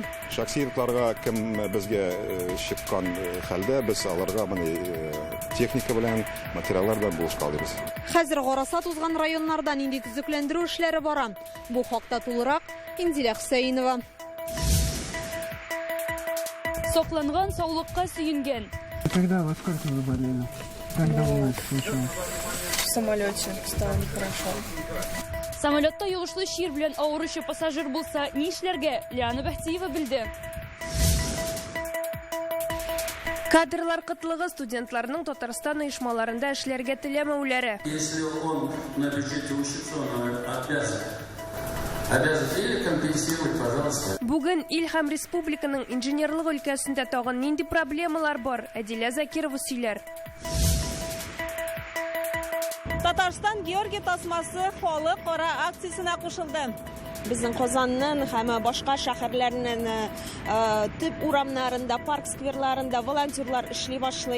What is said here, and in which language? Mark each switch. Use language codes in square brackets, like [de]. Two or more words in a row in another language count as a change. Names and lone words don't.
[tt] Шәхси йортларга кем безгә чыккан хәлдә без аларга техника белән, материаллар белән булышка алабыз. Хәзер гараса тузган районнардан инде төзекләндерү эшләре бара. Бу хакта тулырак Инзилә Хөсәйнова. Сокланган саулыкка сөенгән. [ru] Когда во сколько вы болели? Когда у вас случилось? В самолете стало нехорошо. [tt] Самолетта юлышлы шир белән авыручы пассажир булса, ни эшләргә? Лиана Бәхтиева белде. Кадрлар кытлыгы студентларның Татарстан оешмаларында эшләргә теләмәүләре. [ru] Если он на бюджете учится, он обязан или компенсировать, пожалуйста. [tt] Бүген ил һәм республиканың инженерлык өлкәсендә тагын нинди проблемалар бар? Әдилә Закирова сөйләр. Татарстан Георгий тасмасы халыкара акциясына кушылды. Безнең Казанның һәм башка шәһәрләрнең төп урамнарында, парк скверларында волонтерлар эшли башлый.